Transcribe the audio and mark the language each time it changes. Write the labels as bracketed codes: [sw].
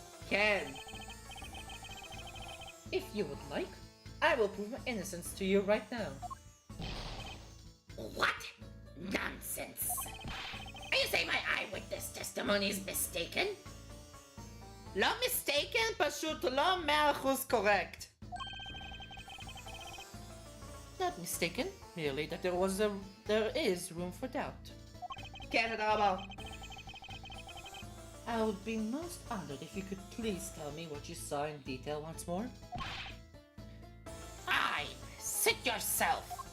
[en] Ken. If you would like, I will prove my innocence to you right now. What? Nonsense. Are you saying my eyewitness testimony is mistaken? [he] לא mistaken, פשוט לא [en] 100% correct. Not mistaken, merely that there is room for doubt. [he] כן, תודה רבה. [en] I would be most honored if you could please tell me what you saw in detail once more. Fine. Sit yourself.